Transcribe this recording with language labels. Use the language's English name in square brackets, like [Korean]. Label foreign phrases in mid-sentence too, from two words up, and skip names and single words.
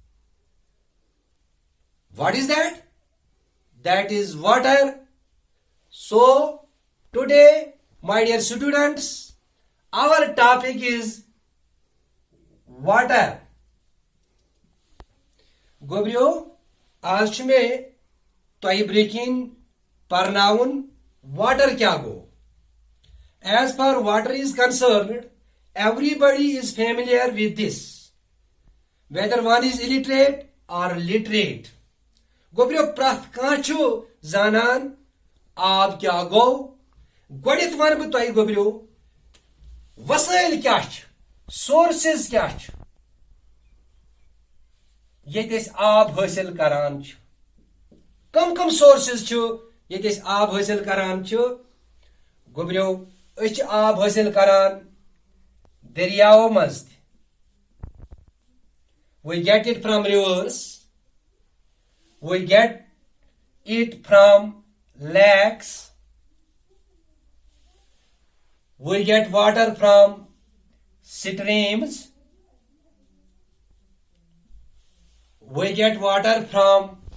[English] What is that? That is water. So, today, my dear students, our topic is water. [Kashmiri] Gobrio, आज में तोह ब्रेकिन परनाउन water क्या go. [English] As far water is concerned, everybody is familiar with this, whether one is illiterate or literate. [Kashmiri] Gobrio prath kanchu zanan आब क्या गो गोडित वन बह तोह गोब्रियो वसाइल क्या सोर्सेस क्या ये आब हासिल करान कम कम सोर्सेस ये आब हासिल करान गोब्रियो आब हासिल करान दरियाओ मज [English] we get it from rivers, we get it from lakes, we get water from streams, we get water from